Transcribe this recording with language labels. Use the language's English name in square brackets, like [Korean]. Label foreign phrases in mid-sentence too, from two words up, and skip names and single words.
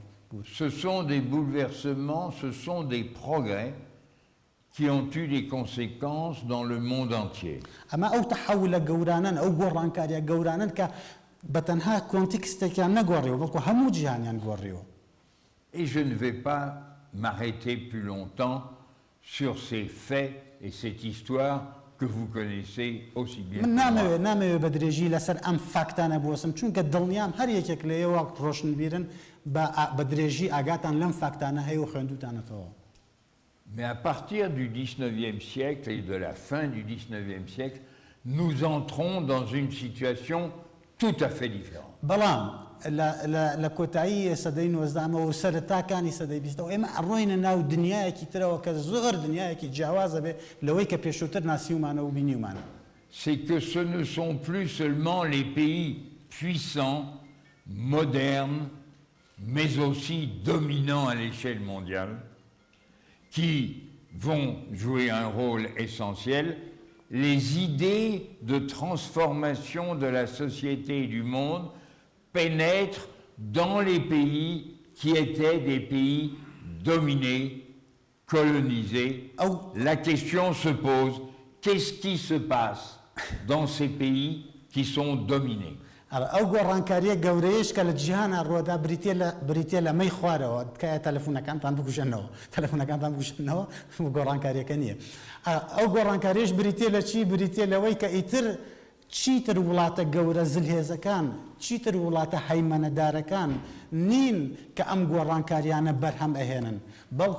[French] Ce sont des bouleversements, ce sont des progrès qui ont eu des conséquences dans le monde entier. [Central Kurdish] ئەمە ئەو تەحەولە گەورانن ئەو گۆڕانکاریە گەورانن کە بەتەنها کۆنتێکستێکیان نەگۆڕیەوە بەڵکو هەموو جیهانیان گۆڕیەوە. [French] Et je ne vais pas m'arrêter plus longtemps sur ces faits et cette histoire que vous connaissez aussi bien [Central Kurdish] من [French] que moi. [Central Kurdish] نامەوێت بە درێژی لەسەر ئەم فاکتانە بوەسم چونکە دڵنیام هەر یەکێک لە ئێوە ڕۆشنبیرن بە درێژی ئاگاتان لەم فاکتانە هەیە و خوێندوتانەتەوە. [French] Mais à partir du XIXe siècle et de la fin du XIXe siècle, nous entrons dans une situation tout à fait différente. [Central Kurdish] بەڵام لە کۆتایی سەدەی 19 و سەرەتاکانی سەدەی 20 ئێمە ئەڕۆینە ناو دنیایەکی ترەوە کە زۆر دنیایەکی جیاوازە بێ لەوەی کە پێشووتر ناسیومانە و بینیومانە. [French] C'est que ce ne sont plus seulement les pays puissants, modernes, mais aussi dominants à l'échelle mondiale, qui vont jouer un rôle essentiel. Les idées de transformation de la société et du monde pénètrent dans les pays qui étaient des pays dominés, colonisés. La question se pose, qu'est-ce qui se passe dans ces pays qui sont dominés? [Central Kurdish] ئەو گۆڕانکاریە گەورەیەش کە لە جیهانە ڕۆدا بریتێ لە مەی خوارەوە تکایە تەلەفۆنەکانتان بکوژێنەوە گۆڕانکاریەکە نییە. ئەو گۆڕانکاریش بریتێ لە چی؟ بریتێ لەوەی کە ئیتر چیتر وڵاتە گەورە زلهێزەکان، چیتر وڵاتە هەیمەنەدارەکان نین کە ئەم گۆڕانکاریانە بەرهەم ئەهێنن، بەڵکو